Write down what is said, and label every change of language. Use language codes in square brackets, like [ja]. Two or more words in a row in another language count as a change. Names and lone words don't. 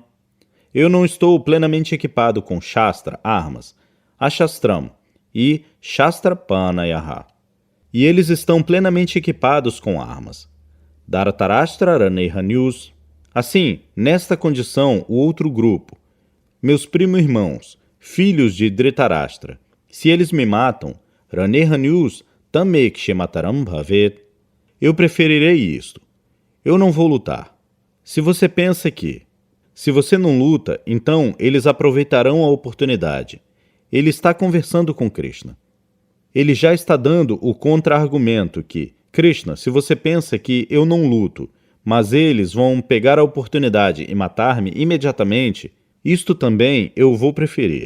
[pt] Eu não estou plenamente equipado com shastra, armas, ashastram e shastrapanayaha. E eles estão plenamente equipados com armas. [sa] धृतराष्ट्र रणेहन्युस्. [pt] Assim, nesta condição, o outro grupo, meus primo-irmãos, filhos de Dhritarashtra, se eles me matam, [sa] रणेहन्युस् तमेक्षेमतरं भवेत्. [pt] Eu preferirei isto. Eu não vou lutar. Se você pensa que, se você não luta, então eles aproveitarão a oportunidade. Ele está conversando com Krishna. Ele já está dando o contra-argumento que, Krishna, se você pensa que eu não luto, mas eles vão pegar a oportunidade e matar-me imediatamente, isto também eu vou preferir.